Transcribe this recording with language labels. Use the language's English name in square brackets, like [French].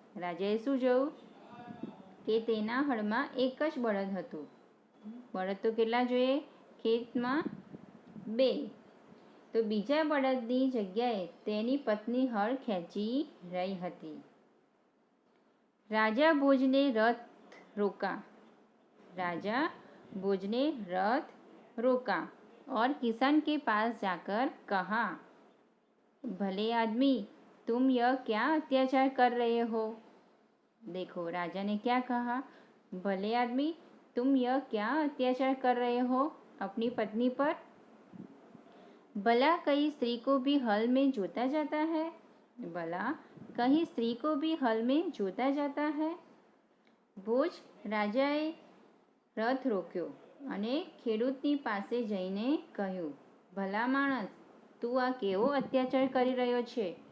[Gujarati] રાજાએ શું જોયું? કે તેના હળમાં એક જ બળદ હતું. બળદ તો કેટલા જોઈએ? ખેતમાં 2. તો બીજા બળદની જગ્યાએ તેની પત્ની હળ ખેંચી રહી હતી. [Hindi] राजा भोज ने रथ रोका. राजा भोज ने रथ रोका और किसान के पास जाकर कहा, भले आदमी, तुम यह क्या अत्याचार कर रहे हो? देखो राजा ने क्या कहा, भले आदमी, तुम यह क्या अत्याचार कर रहे हो अपनी पत्नी पर? भला कहीं स्त्री को भी हल में जोता जाता है? भला कहीं स्त्री को भी हल में जोता जाता है? [Gujarati] ભોજ રાજાએ રથ રોક્યો અને ખેડૂતની પાસે જઈને કહ્યું, ભલા માણસ, તું આ કેવો અત્યાચાર કરી રહ્યો છે?